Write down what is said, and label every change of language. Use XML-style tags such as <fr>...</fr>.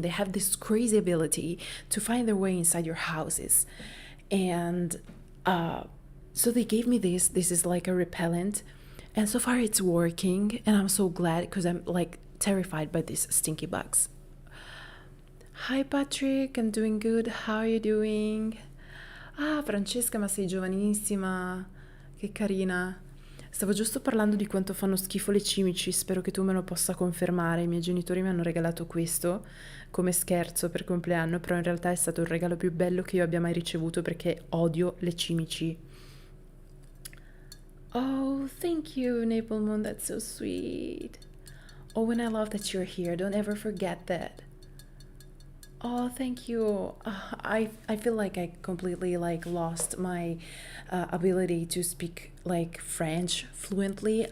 <en>They have this crazy ability to find their way inside your houses. And so they gave me this. This is like a repellent. And so far it's working. And I'm so glad, because I'm like terrified by these stinky bugs. Hi Patrick, I'm doing good. How are you doing?</en> <it>Ah, Francesca, ma sei giovanissima. Che carina. Stavo giusto parlando di quanto fanno schifo le cimici, spero che tu me lo possa confermare. I miei genitori mi hanno regalato questo come scherzo per compleanno, però in realtà è stato il regalo più bello che io abbia mai ricevuto, perché odio le cimici.</it> <en>Oh, thank you, Maple Moon, that's so sweet. Oh, and I love that you're here, don't ever forget that. Oh, thank you. I feel like I completely like lost my ability to speak like French fluently.</en>